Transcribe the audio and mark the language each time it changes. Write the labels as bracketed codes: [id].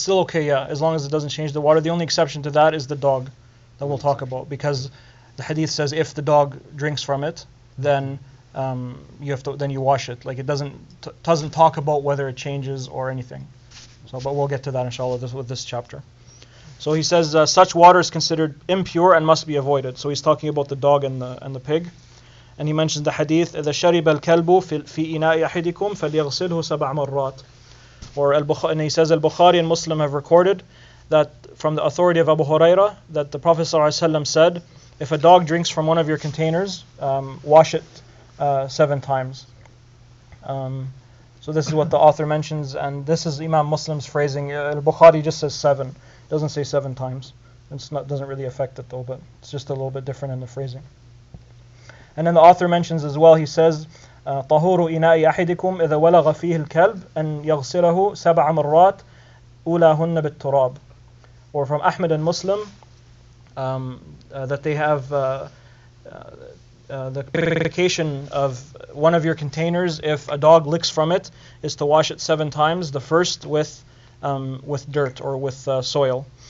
[en] still okay, yeah, as long as it doesn't change the water. The only exception to that is the dog that we'll talk about, because the hadith says if the dog drinks from it, then you wash it. Like it doesn't talk about whether it changes or anything. So, but we'll get to that inshallah with this chapter. So he says such water is considered impure and must be avoided. So he's talking about the dog and the pig. And he mentions the hadith, [ar] إذا شرب الكلب في إناء أحدكم فليغسله 7 مرات. [en] Or and he says Al-Bukhari and Muslim have recorded that from the authority of Abû Hurayrah that the Prophet ﷺ said, if a dog drinks from one of your containers, wash it 7 times. So this is what the author mentions, and this is Imam Muslim's phrasing. Al-Bukhari just says 7, it doesn't say 7 times. It doesn't really affect it though, but it's just a little bit different in the phrasing. And then the author mentions as well, he says, [ar] طهور إناء أحدكم إذا ولغ فيه الكلب أن يغسله 7 مرات أولاهن بالتراب. [en] Or from Ahmad and Muslim, that they have the purification of one of your containers, if a dog licks from it, is to wash it 7 times. The first with dirt or with soil.